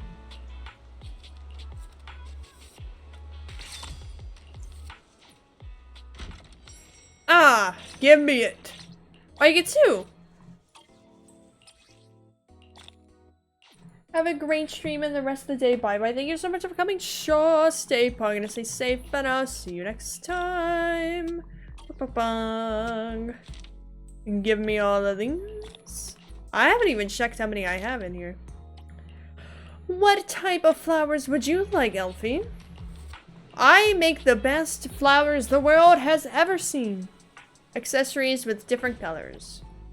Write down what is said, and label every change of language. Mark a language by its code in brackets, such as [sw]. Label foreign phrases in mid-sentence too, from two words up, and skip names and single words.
[en] Ah, give me it. Oh, you get 2. Have a great stream and the rest of the day. Bye bye. Thank you so much for coming. Sure, stay probably gonna stay safe, and I'll see you next time. Ba-ba-bang. And give me all the things. I haven't even checked how many I have in here. What type of flowers would you like, Elfie? I make the best flowers the world has ever seen. Accessories with different colors.